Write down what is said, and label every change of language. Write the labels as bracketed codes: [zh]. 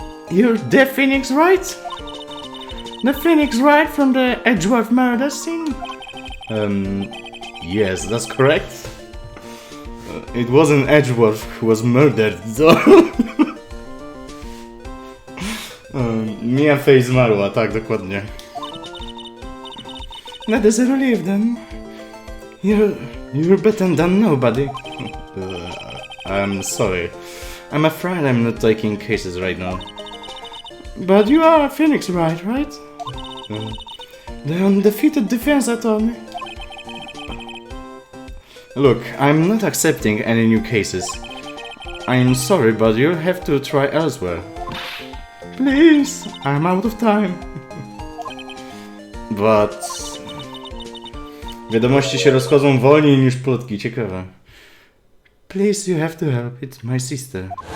[en] You're the Phoenix Wright? The Phoenix Wright from the Edgeworth murder scene? Yes, that's correct. It wasn't Edgeworth who was murdered, though. [pl] Mia Fey zmarła, tak, dokładnie. [en] That is a relief then. You're better than nobody. I'm sorry. I'm afraid I'm not taking cases right now. But you are Phoenix Wright, right? The undefeated defense attorney. Look, I'm not accepting any new cases. I'm sorry, but you'll have to try elsewhere. Please, I'm out of time. But... [pl] Wiadomości się rozchodzą wolniej niż plotki, ciekawe. [en] Please, you have to help, it's my sister.